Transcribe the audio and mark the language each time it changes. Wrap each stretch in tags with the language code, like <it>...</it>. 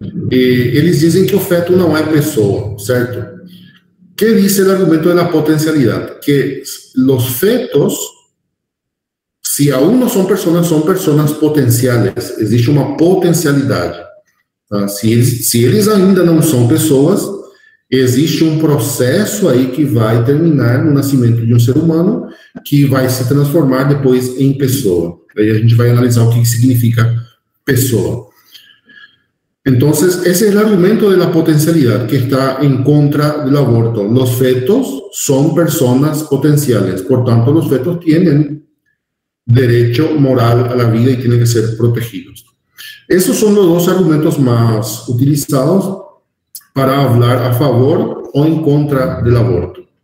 <pt>Eles dizem que o feto não é pessoa, certo?</pt> <es>¿Qué dice el argumento de la potencialidad? Que los fetos, si aún no son personas potenciales.</es> <pt>Existe uma potencialidade. Tá? Se eles ainda não são pessoas, existe um processo aí que vai terminar no nascimento de um ser humano que vai se transformar depois em pessoa. Aí a gente vai analisar o que significa pessoa.</pt> <es>Entonces, ese es el argumento de la potencialidad que está en contra del aborto. Los fetos son personas potenciales, por tanto, los fetos tienen derecho moral a la vida y tienen que ser protegidos. Esos son los dos argumentos más utilizados para hablar a favor o en contra del aborto.</es>